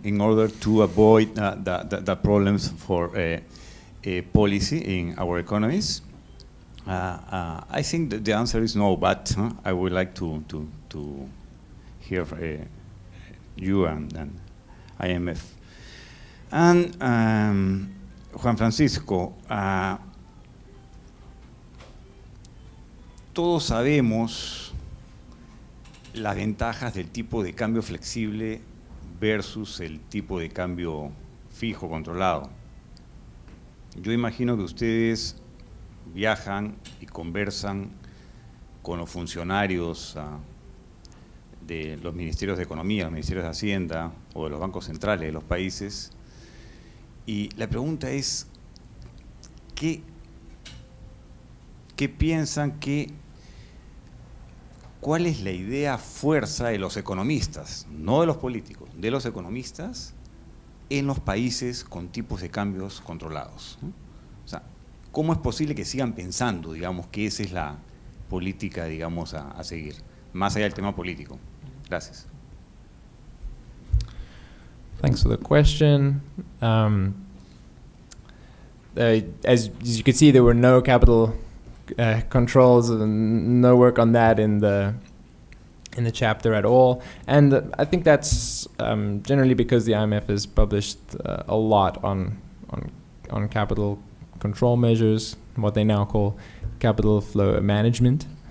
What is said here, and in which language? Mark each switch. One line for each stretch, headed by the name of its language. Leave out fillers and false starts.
English: In order to avoid the problems for policy in our economies? I think that the answer is no, but I would like to hear you and IMF.
Spanish: And Juan Francisco, todos sabemos las ventajas del tipo de cambio flexible versus el tipo de cambio fijo controlado. Yo imagino que ustedes viajan y conversan con los funcionarios de los ministerios de Economía, los ministerios de Hacienda o de los bancos centrales de los países, y la pregunta es, ¿qué piensan cuál es la idea fuerza de los economistas, no de los políticos, de los economistas en los países con tipos de cambios controlados, ¿no? O sea, ¿cómo es posible que sigan pensando, digamos, que esa es la política, digamos, a seguir, más allá del tema político? Gracias.
English: Thanks for the question. As you can see, there were no capital controls and no work on that in the chapter at all, and I think that's generally because the IMF has published a lot on capital control measures, what they now call capital flow management.